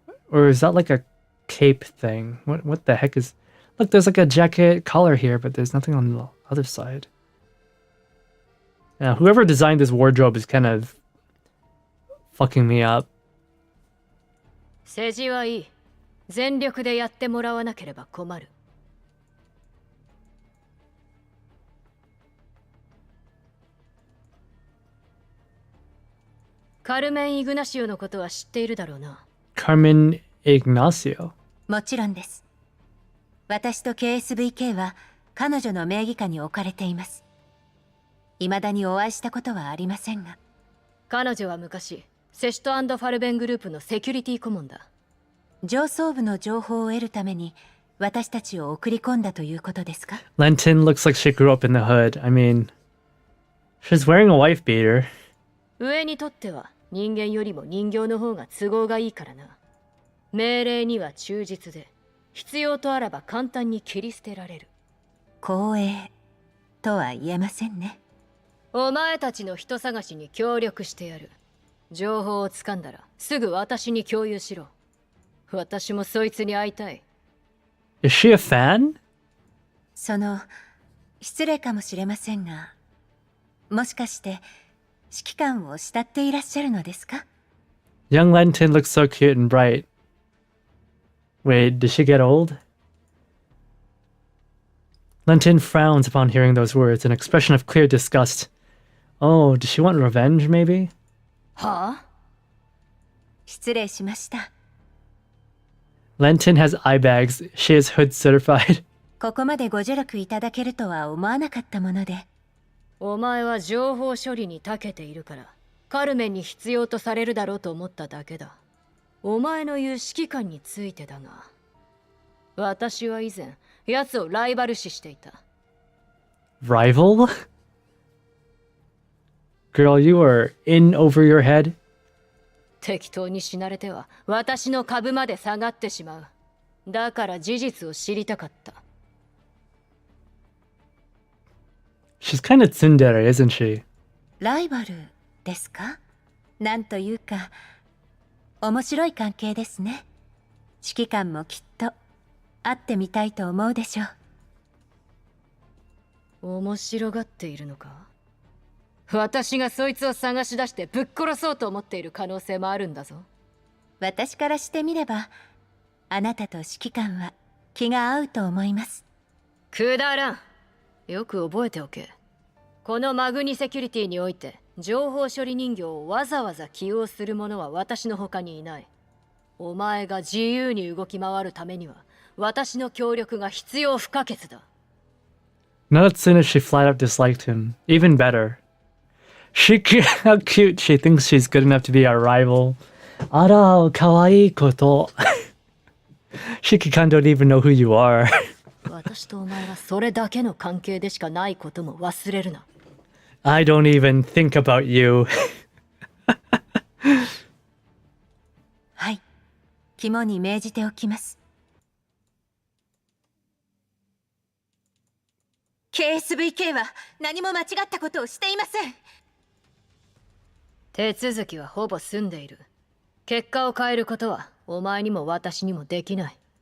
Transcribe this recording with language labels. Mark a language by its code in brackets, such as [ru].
[en] Or is that like a cape thing? What the heck is... Look, there's like a jacket collar here, but there's nothing on the other side. Yeah, whoever designed this wardrobe is kind of fucking me up. [ja] 世辞はいい。全力でやってもらわなければ困る。カルメン・イグナシオのことは知っているだろうな。 [en] Carmen Ignacio. [ja] もちろんです。私と KSVK は彼女の名義下に置かれています。未だにお会いしたことはありませんが。彼女は昔、セシュト&ファルベングループのセキュリティ顧問だ。上層部の情報を得るために私たちを送り込んだということですか？ [en] Lenton looks like she grew up in the hood. I mean, she's wearing a wife beater. [ja] 上にとっては人間よりも人形の方が都合がいいからな。命令には忠実で、必要とあらば簡単に切り捨てられる。光栄とは言えませんね。お前たちの人探しに協力してやる。情報をつかんだらすぐ私に共有しろ。私もそいつに会いたい。 [en] Is she a fan? [ja] 失礼かもしれませんが、もしかして指揮官を慕っていらっしゃるのですか？ [en] Young Lenton looks so cute and bright. Wait, did she get old? Lenton frowns upon hearing those words, an expression of clear disgust. Oh, does she want revenge, maybe? [ja] はあ？失礼しました。 [en] Lenton has eye bags. She is hood certified. [ja] ここまでご助力いただけるとは思わなかったもので。お前は情報処理に長けているから、カルメンに必要とされるだろうと思っただけだ。お前の言う指揮官についてだが、私は以前、奴をライバル視していた。 [en] Rival? Girl, you are in over your head. [ja] 適当に死なれては私の株まで下がってしまう。だから事実を知りたかった。 [en] She's kind of tsundere, isn't she? [ja] ライバルですか？なんというか、面白い関係ですね。指揮官もきっと会ってみたいと思うでしょう。面白がっているのか？私がそいつを探し出してぶっ殺そうと思っている可能性もあるんだぞ。私からしてみれば、あなたと指揮官は気が合うと思います。くだらん。よく覚えておけ。このマグニセキュリティにおいて情報処理人形をわざわざ起用する者は私の他にいない。お前が自由に動き回るためには私の協力が必要不可欠だ。 [en] Not as soon as she flat out disliked him. Even better. How cute she thinks she's good enough to be our rival. [ja] Ara, kawaii koto. [en] Shikikan don't even know who you are. [ja] 私とお前はそれだけの関係でしかないことも忘れるな。 [en] I don't even think about you. [ja] はい、肝に銘じておきます。 KSVK は何も間違ったことをしていません。手続きはほぼ済んでいる。結果を変えることはお前にも私にもできない。